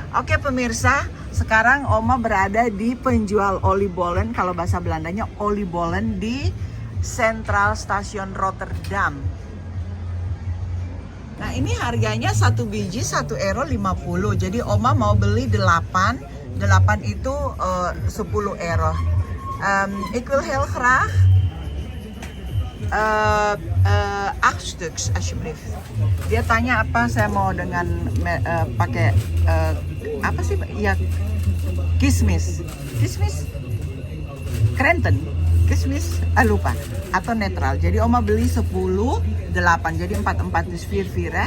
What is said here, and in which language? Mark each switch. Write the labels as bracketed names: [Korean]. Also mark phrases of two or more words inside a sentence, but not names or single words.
[Indonesian] Oke pemirsa, sekarang Oma berada di penjual oliebollen. Kalau bahasa Belandanya oliebollen di Central Station Rotterdam. Nah ini harganya satu biji €1,50. Jadi Oma mau beli 8 itu 10 euro. [Dutch] Ik wil heel graag 8 stuks alsjeblieft. [Indonesian] Dia tanya apa saya mau dengan pakai apa sih ya, kismis krenten, kismis lupa, atau netral. Jadi Oma beli 10 8, jadi 4 dus 4 ya.